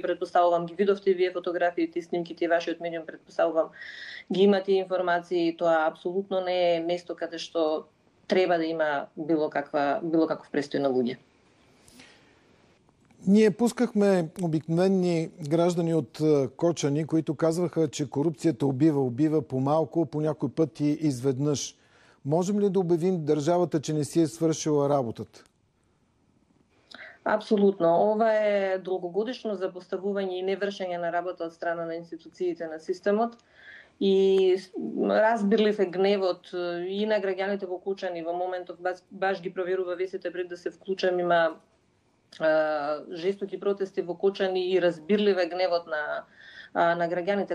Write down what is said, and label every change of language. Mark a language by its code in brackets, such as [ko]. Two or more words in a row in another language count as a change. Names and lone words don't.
[mk] Предпоставувам ги видовте вие фотографиите и снимките и вашиот медиум, предпоставувам ги имате информации, тоа апсолутно не е место каде што треба да има било каков престој на луѓе. [bg] Ние пускахме обикновени граждани от Кочани, които казваха, че корупцията убива по малко, по някой път и изведнъж. Можем ли да обявим държавата, че не си е свършила работата? [mk] Апсолутно. Ова е долгогодишно запоставување и невршење на работа од страна на институциите на системот и разбирлив е гневот и на граѓаните во Кочани. Во моментов баш ги проверува весите пред да се вклучам, има жестоки протести во Кочани и разбирлив е гневот на граѓаните.